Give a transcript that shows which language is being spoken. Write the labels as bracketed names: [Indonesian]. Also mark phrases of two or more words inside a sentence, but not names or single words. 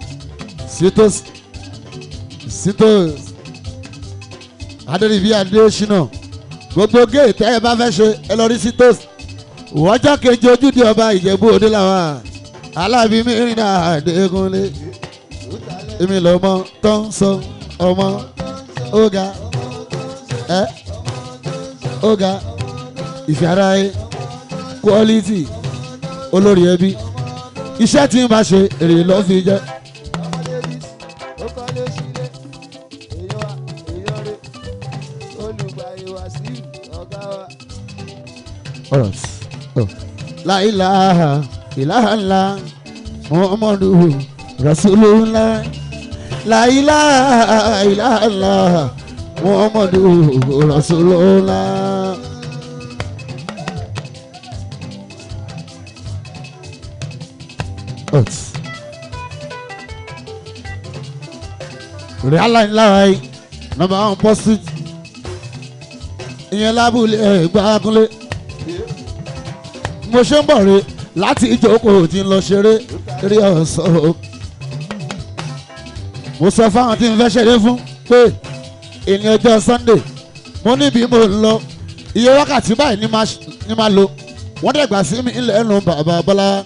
[Yoruba] Sitos adéríbi adéṣínà gbogbo géè tẹ́ ẹ bá fẹ́ ṣe ẹ lọ rí Sitos ọjọ́ kejì ojúde ọba Ìjẹ̀bú Òde làwà Alábí Mirinda Adékúnlé èmi lọ́mọ tó ń sọ ọmọ Oga Oga ìfẹ́ ara ẹ quality olórí ẹbí iṣẹ́ tí ń bá ṣe èrè ló fi jẹ́. [Arabic] لا إله إلا الله محمد رسول الله. لا إله إلا الله محمد رسول الله. [English] Real life number 1 post [Yoruba] ìyẹn lábúlé [English] Ẹ̀gbákúnlé. [Yoruba] Mo ṣe ń bọ̀ rè láti ìjókòó tí ń lọ ṣeré eré ọ̀sán. Mo sọ fáwọn tí ń fẹ́ ṣeré fún pé ìní ọjọ́ Sunday mo níbi mo ń lọ iye wákàtí báyìí ní máa lò wọ́n dẹ̀ gbà sí mi lẹ́nu bàbá Bọ́lá